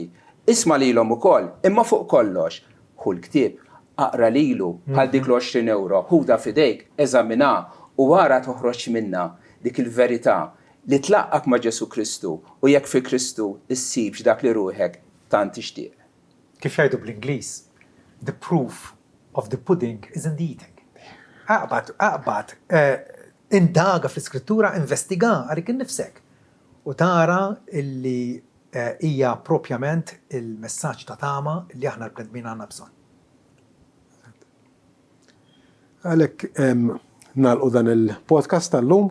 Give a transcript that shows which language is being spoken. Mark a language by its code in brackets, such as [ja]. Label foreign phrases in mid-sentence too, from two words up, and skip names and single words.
[mt] Isma' lilhom ukoll, imma fuq kollox. Hu l-ktieb aqra lilu bħal dik l-20 euro, ħuda fidejk, eżamina u wara toħroġ minna dik il-verità li tlaqqak ma' Ġesu Kristu u jekk fi Kristu issib x'dak li ruħek tant tixtieq. Kif jgħidu bl-Ingliż? [en] The proof of the pudding is in the eating. [mt] Aqbad, indaga fl-iskrittura, investiga għalik innifsek u tara illi hija propjament il-messaġġ ta' tama li aħna l-bnedmin għandna bżonn. Għalhekk nagħlqu dan il-podcast tal-lum.